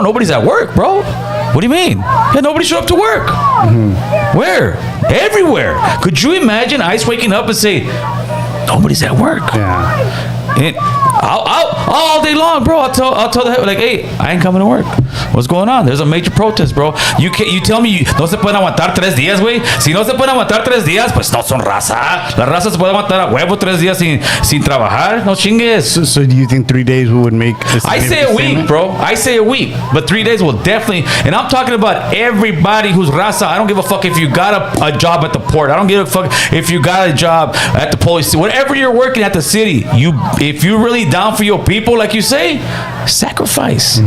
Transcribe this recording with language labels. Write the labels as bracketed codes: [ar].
[en] Nobody's at work, bro. What do you mean? Yeah, nobody showed up to work. Where? Everywhere. Could you imagine ICE waking up and say, nobody's at work? Yeah. And all day long, bro. I'll tell the like, hey, I ain't coming to work. What's going on? There's a major protest, bro. You tell me [es] no se pueden aguantar 3 días, güey. Si no se pueden aguantar 3 días, pues no son raza. La raza se puede aguantar a huevo 3 días sin trabajar. No chingues. [en] So do you think 3 days would make? I say a week, bro. I say a week, but 3 days will definitely. And I'm talking about everybody who's raza. I don't give a fuck if you got a job at the port. I don't give a fuck if you got a job at the police. Whatever you're working at the city, if you're really down for your people, like you say, sacrifice.